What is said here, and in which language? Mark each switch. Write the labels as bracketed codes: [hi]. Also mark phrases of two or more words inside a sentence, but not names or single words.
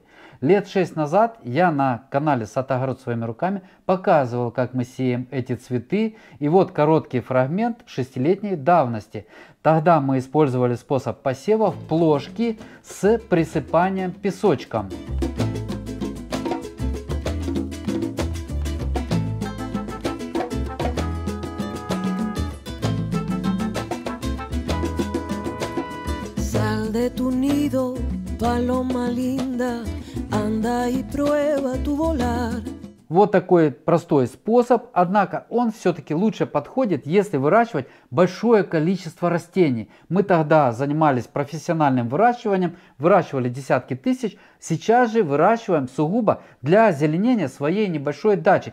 [ru] Лет 6 назад я на канале Сад Огород своими руками показывал, как мы сеем эти цветы. И вот короткий фрагмент 6-летней давности. Тогда мы использовали способ посева в плошки с присыпанием песочком. [es] Sal de tu nido, paloma linda, anda y prueba tu volar. [ru] Вот такой простой способ, однако он все-таки лучше подходит, если выращивать большое количество растений. Мы тогда занимались профессиональным выращиванием, выращивали десятки тысяч, сейчас же выращиваем сугубо для озеленения своей небольшой дачи.